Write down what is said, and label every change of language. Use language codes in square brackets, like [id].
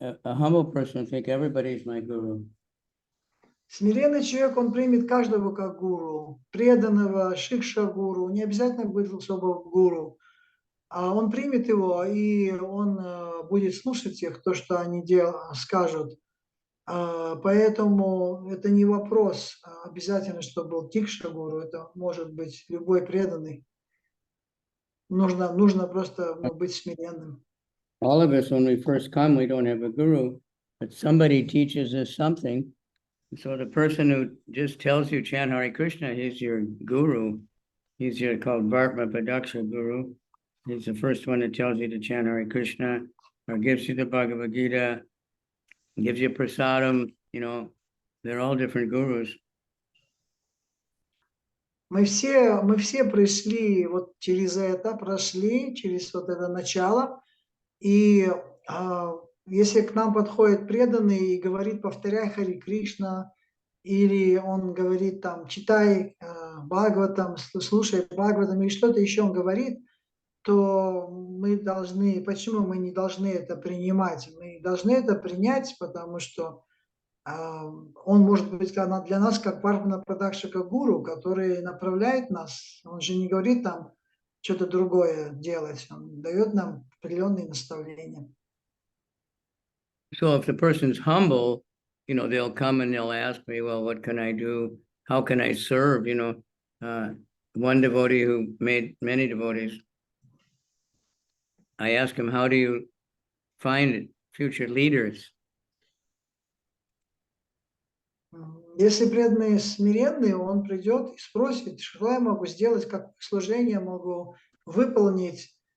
[en] A humble person think everybody's my guru. [ru] Смиренный человек, он примет каждого как гуру, преданного, шикша-гуру, не обязательно быть особо гуру. А он примет его, и он будет слушать их, то, что они скажут. Поэтому это не вопрос обязательно, чтобы был тикша-гуру, это может быть любой преданный. Нужно просто быть смиренным. [en] All of us, when we first come, we don't have a guru, but somebody teaches us something. So the person who just tells you chant Hare Krishna, he's your guru. He's your called Bhartma Padaksha Guru. He's the first one that tells you to chant Hare Krishna, or gives you the Bhagavad Gita, gives you prasadam, they're all different gurus. [ru] Мы все пришли вот через это, прошли через вот это начало, и если к нам подходит преданный и говорит, повторяй Хари Кришна, или он говорит там, читай Бхагаватам, слушай Бхагаватам, или что-то еще он говорит, то мы должны, почему мы не должны это принимать? Мы должны это принять, потому что он может быть для нас как Бхармана Прадакшика Гуру, который направляет нас. Он же не говорит там что-то другое делать, он дает нам определенные наставления. [en] So if the person's humble, they'll come and they'll ask me, well, what can I do? How can I serve? One devotee who made many devotees, I asked him, how do you find future leaders? [ru] Если преданный смиренный, он придет и спросит, что я могу сделать, как служение могу выполнить.